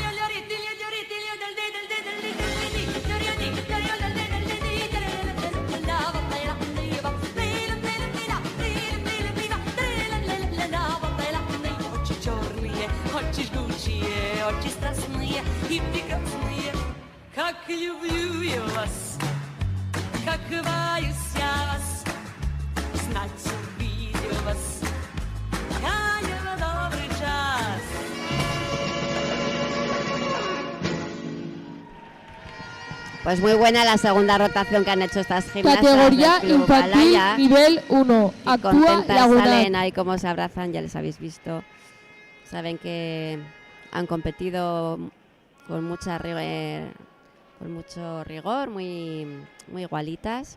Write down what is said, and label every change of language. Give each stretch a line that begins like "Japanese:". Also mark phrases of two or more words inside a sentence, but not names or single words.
Russian: Очи черные, очи жгучие, очи страстные и прекрасные, как люблю я вас, как каюсь я вас, знать увидел вас. Я не в добрый час.
Spanish: Pues muy buena la segunda rotación que han hecho estas gimnastas Categoría del Club infantil Alaya. nivel 1. Y Actúa contentas Laguna. salen ahí como se abrazan, ya les habéis visto. Saben que han competido con mucho rigor, muy igualitas.